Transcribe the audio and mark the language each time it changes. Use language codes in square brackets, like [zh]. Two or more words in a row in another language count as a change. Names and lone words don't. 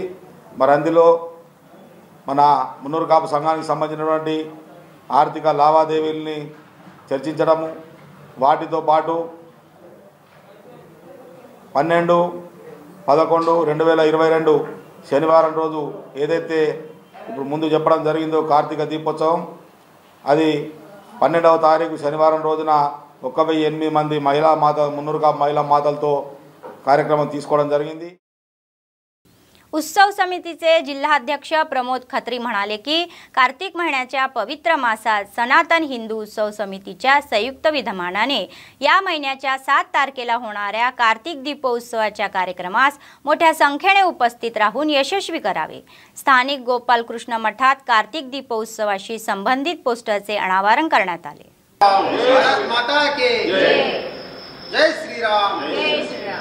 [te] మరి అందులో మన మున్నూరు కాపు సంఘానికి సంబంధించినటువంటి ఆర్థిక లావాదేవీలని చర్చించడము, వాటితో పాటు 12/11/2022 శనివారం రోజు ఏదైతే ఇప్పుడు ముందు చెప్పడం జరిగిందో కార్తీక దీపోత్సవం, అది 12వ తారీఖు శనివారం రోజున 1008 మంది మున్నూరు కాపు మహిళా మాతలతో కార్యక్రమం తీసుకోవడం జరిగింది. [mr] उत्सव समितीचे जिल्हाध्यक्ष प्रमोद खत्री म्हणाले की कार्तिक महिन्याच्या पवित्र मासात सनातन हिंदू उत्सव समितीच्या संयुक्त विद्यमानाने या महिन्याच्या 7 तारखेला होणाऱ्या कार्तिक दीपोत्सवाच्या कार्यक्रमास मोठ्या संख्येने उपस्थित राहून यशस्वी करावे. स्थानिक गोपालकृष्ण मठात कार्तिक दीपोत्सवाशी संबंधित पोस्टरचे अनावरण करण्यात आले. [hi] भारत माता की जय. जय श्री राम. जय श्री राम.